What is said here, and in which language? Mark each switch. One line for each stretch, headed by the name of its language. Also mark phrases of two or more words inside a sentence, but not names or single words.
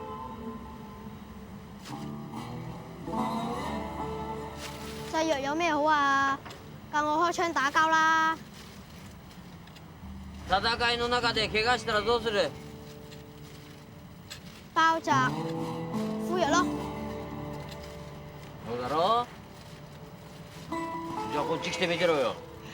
Cantonese: 製藥有咩好啊？教我開槍打交啦！
Japanese: 戦いの中で怪我したらどうする？
Cantonese: 包紮、敷藥咯。
Japanese: そうだろ？じゃあこっち来て見てろよ。